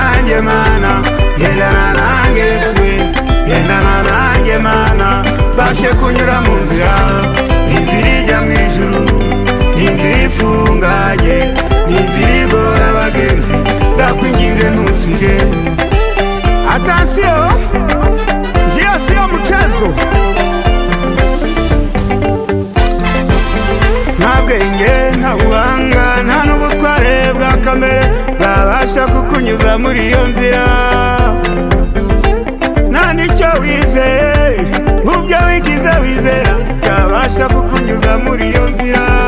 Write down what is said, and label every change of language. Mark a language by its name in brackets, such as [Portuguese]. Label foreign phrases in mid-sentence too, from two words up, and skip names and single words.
[Kinyarwanda] nanjye mana, gendana nanjye Yesu, gendana nanjye mana, bashe kunyura mu nzira, inzira ijya mu ijuru, inzira ifunganye, inzira igora abagenzi, ndakwinginze ntusige. Attention, [Swahili] njia sio mchezo. [Kinyarwanda] Nta bwenge, nta buhanga, nta n'ubutware bwa kamere bwabasha kukunyuza muri iyo nzira. Nta n'icyo wizeye, nk'ubyo wigize wizera, cyabasha kukunyuza muri iyo nzira.